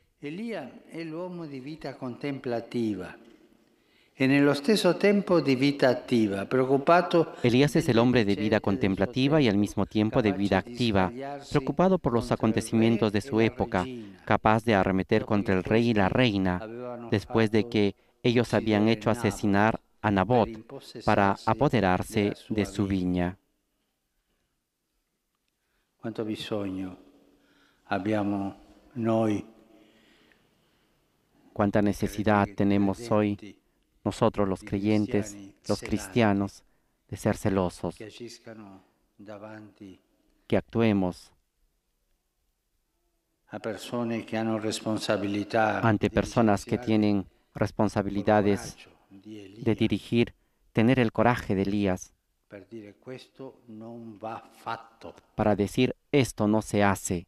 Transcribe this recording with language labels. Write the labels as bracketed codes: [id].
[it] Elia è l'uomo di vita contemplativa e nello stesso tempo di vita attiva, preoccupato. [es] Elías es el hombre de vida contemplativa y al mismo tiempo de vida activa, preocupado por los acontecimientos de su época, capaz de arremeter contra el rey y la reina, después de que ellos habían hecho asesinar a Nabot para apoderarse de su viña. [it] Quanto bisogno abbiamo noi, [es] Cuánta necesidad tenemos hoy, nosotros los creyentes, los cristianos, de ser celosos, [it] che agiscano davanti [es] que actuemos [it] a persone che hanno responsabilità [es] ante personas que tienen responsabilidades de dirigir, tener el coraje de Elías [it] per dire questo non va fatto, [es] para decir esto no se hace,